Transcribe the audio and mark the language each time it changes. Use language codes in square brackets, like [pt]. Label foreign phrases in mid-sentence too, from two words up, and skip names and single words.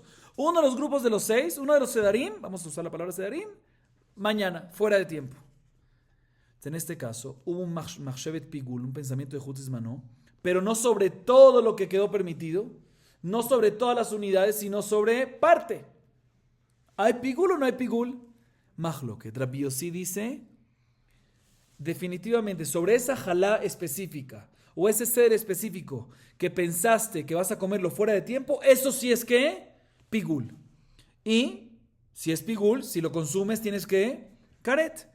[es] Uno de los grupos de los 6, uno de los sedarim, vamos a usar la palabra sedarim, mañana, fuera de tiempo. En este caso, hubo un [he] מחשבת פיגול, [es] un pensamiento de [he] חוץ זמנו, [es] pero no sobre todo lo que quedó permitido, no sobre todas las unidades, sino sobre parte. ¿Hay pigul o no hay pigul? Mahloket. Rabbi Yossi dice, definitivamente, sobre esa jalá específica, o ese ser específico que pensaste que vas a comerlo fuera de tiempo, eso sí es que pigul. Y si es pigul, si lo consumes tienes que karet.